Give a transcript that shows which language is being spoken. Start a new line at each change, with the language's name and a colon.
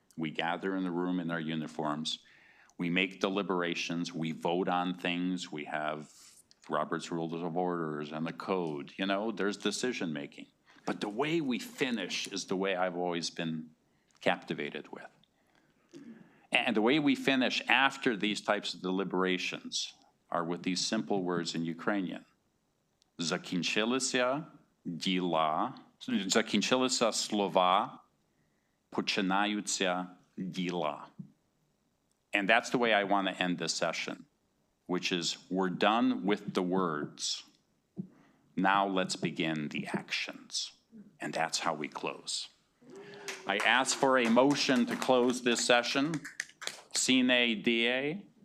English: We gather in the room in our uniforms, we make deliberations, we vote on things, we have Robert's Rules of Orders and the code, you know, there's decision-making. But the way we finish is the way I've always been captivated with. And the way we finish after these types of deliberations are with these simple words in Ukrainian.
Ukrainian: Закінчилися діла, закінчилися слова, починаються діла.
English: And that's the way I want to end this session, which is we're done with the words. Now let's begin the actions. And that's how we close. I ask for a motion to close this session. Sine die.